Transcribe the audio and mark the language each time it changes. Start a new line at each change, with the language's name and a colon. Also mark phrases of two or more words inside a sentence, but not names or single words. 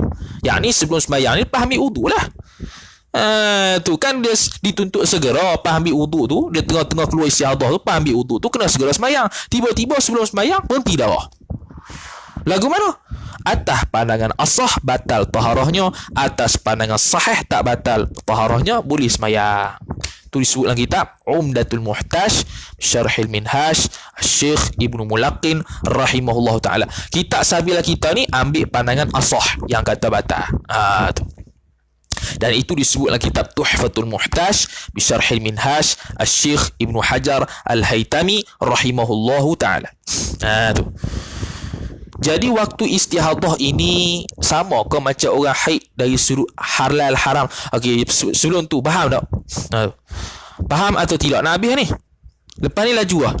Malay: Yakni sebelum sembahyang ni lepas ambil wuduk lah. Tu kan dia dituntut segera lepas ambil wuduk tu, dia tengah-tengah keluar istihadah tu, lepas ambil wuduk tu kena segera sembahyang. Tiba-tiba sebelum sembahyang berhenti darah. Lagu mana? Atas pandangan asah batal taharahnya, atas pandangan sahih tak batal taharahnya, boleh sembahyang. Tu disebut dalam kitab Umdatul Muhtaj Syarhil Minhaj Syekh Ibnu Mulaqqin
Arabic: رحمه الله تعالى.
Malay: Kitab Sabila kita ni ambil pandangan asah yang kata batal. Tu. Dan itu disebut dalam kitab Tuhfatul Muhtaj bi Syarhil Minhaj Syekh Ibnu Hajar Al-Haytami
Arabic: رحمه الله تعالى.
Malay: Tu. Jadi waktu istihadah ini sama ke macam orang haid dari sudut halal haram? Okey, sebelum tu faham tak? Faham atau tidak? Nak habis ni. Lepas ni laju lah.